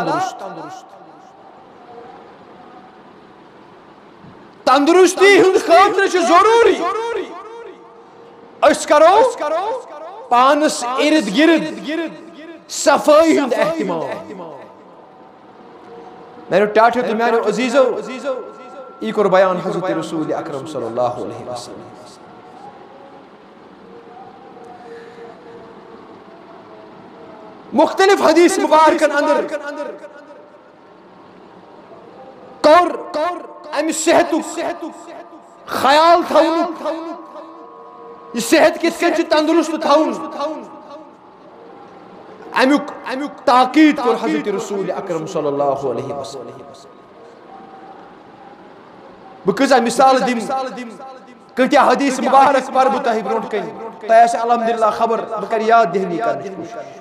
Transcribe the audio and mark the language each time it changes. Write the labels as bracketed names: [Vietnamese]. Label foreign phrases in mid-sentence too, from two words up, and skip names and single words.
[Kashmiri] تندرستی ہُنٛد خٲطرٕ چھُ ضروٗری أسۍ کرو پانس ارد گرد صفٲیی ہُنٛد احتمام میانیو ٹاٹھیو تہٕ میانیو عزیٖزو یی کوٚر بیان حضرت رسول اکرم [Arabic] صلی اللہ علیہ وسلم [Kashmiri] مختلف حدیث مبارکن اندر کوٚر امہِ صحتُک خیال تھاونُک یہِ صحت کِتھ کٔنۍ چھُ تندرست تھاوُن امیُک تاکید کوٚر حضرت رسول اکرم [Arabic] صلی اللہ علیہ وسلم [Kashmiri] بہٕ کۭژاہ مثال دِمہٕ کۭتیاہ حدیث مبارک پرٕ بہٕ تۄہہِ برونٛٹھ کَنہِ تۄہہِ آسہِ الحمدللہ خبر بہٕ کرٕ یاد دہنی کرنٕچ کوٗشش